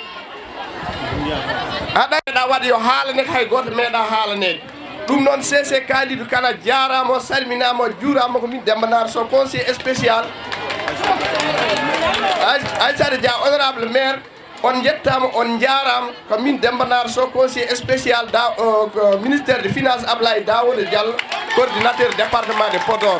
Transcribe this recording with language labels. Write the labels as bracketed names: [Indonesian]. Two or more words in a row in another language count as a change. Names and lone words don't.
[Fula] aɗa waɗa yo haalane hay goto meeɗa haalanede ɗum noon CC Kalidou Kane a jarama o salminama o juurama ko min Demba Nar Sow [French] conseiller spécial [Fula] Aissata Dia [French] honorable maire [Fula] on jettama on jarama ko min Demba Nar Sow [French] conseiller spécial ministère des finances [Fula] Ablaye Daouda Diallo [French] coordinateur département de Podor.